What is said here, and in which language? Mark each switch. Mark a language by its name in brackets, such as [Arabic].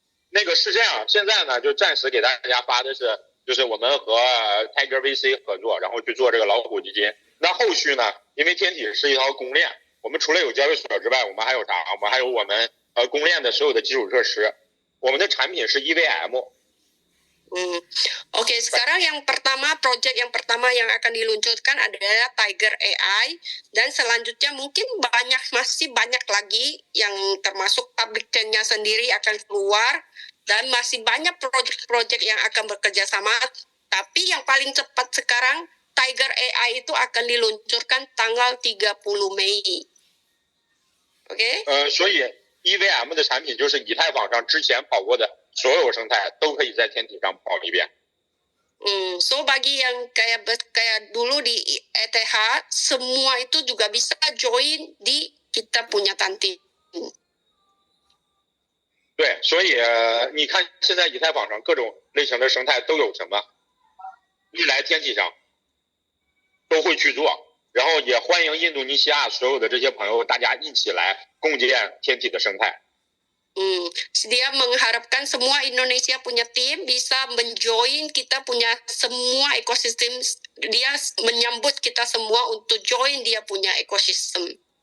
[Chinese] 那个是这样，现在呢就暂时给大家发的是，就是我们和 Tiger VC 合作，然后去做这个老虎基金。那后续呢，因为天体是一条公链，我们除了有交易所之外，我们还有啥？我们还有我们公链的所有的基础设施。我们的产品是 EVM。 [Indonesian] Oke, sekarang project yang pertama yang akan diluncurkan adalah Tiger AI, dan selanjutnya mungkin masih banyak lagi yang termasuk public chain-nya sendiri akan keluar, dan masih banyak project-project yang akan bekerja sama. Tapi yang paling cepat sekarang Tiger AI itu akan diluncurkan tanggal 30 Mei. Oke? [Chinese] 所以 EVM 的产品就是以太坊上之前跑过的所有生态都可以在天体上跑一遍。 [Indonesian] So bagi yang kayak dulu di ETH, semua itu juga bisa join di kita punya Tantin. [Chinese] 对，所以你看现在以太坊上各种类型的生态都有什么，未来天体上都会去做，然后也欢迎印度尼西亚所有的这些朋友，大家一起来共建天体的生态。 [Indonesian] Dia mengharapkan semua Indonesia punya tim bisa menjoin kita punya semua ekosistem. Dia menyambut kita semua untuk join dia punya ekosistem.